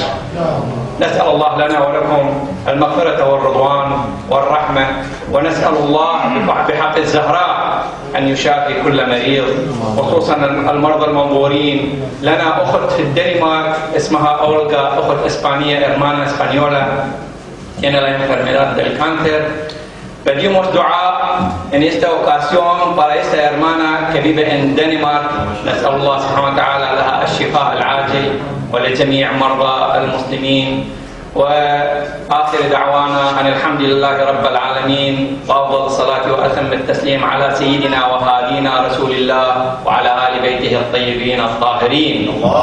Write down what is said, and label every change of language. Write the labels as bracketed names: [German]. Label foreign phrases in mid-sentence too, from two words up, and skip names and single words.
[Arabic] نسأل الله لنا ولكم المغفرة والرضوان والرحمة، ونسأل الله بحق الزهراء أن يشافي كل مريض، خصوصا المرضى المنظورين. لنا أخت في الدنمارك اسمها أولغا، أخت إسبانية [Spanish] hermana española tiene la enfermedad del cáncer. Pedimos dua en esta ocasión para esta hermana que vive en Dinamarca. [Arabic] نسأل الله سبحانه وتعالى لها الشفاء العاجل ولجميع مرضى المسلمين. وآخر دعوانا أن الحمد لله رب العالمين، وأفضل الصلاة وأتم التسليم على سيدنا وهادينا رسول الله وعلى آل بيته الطيبين الطاهرين.